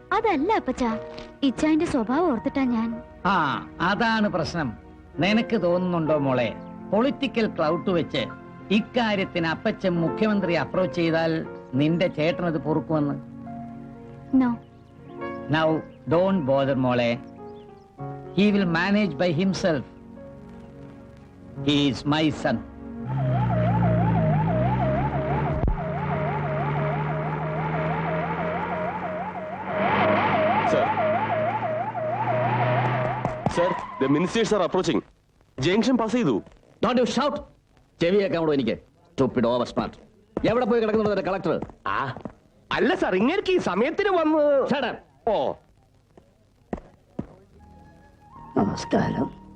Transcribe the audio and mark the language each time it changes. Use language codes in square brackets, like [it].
[ml] അതല്ല അപ്പച്ച, ഇച്ചായന്റെ സ്വഭാവം ഓർത്തിട്ടാ ഞാൻ. ആ, അതാണ് പ്രശ്നം. നിനക്ക് തോന്നുന്നുണ്ടോ മോളെ, പൊളിറ്റിക്കൽ ക്ലൗട്ട് വെച്ച് ഇക്കാര്യത്തിന് അപ്പച്ചൻ മുഖ്യമന്ത്രി അപ്രോച്ച് ചെയ്താൽ നിന്റെ ചേട്ടനത് പൊറുക്കുമെന്ന്? [en] No. Now don't bother മോളെ. He will manage by himself. He is my son. Sir, the ministers are approaching. Junction pass ചെയ്തു. Don't you shout. [ml] ചെവി കേൾക്കാമോ എനിക്ക്? [en] Stupid oversmart. [ml] എവിടെ പോയി കിടക്കുന്നുണ്ട് കളക്ടർ? ആ അല്ല സാർ, ഇങ്ങനെക്ക് ഈ സമയത്തിന് വന്ന്. ഓ നമസ്കാരം.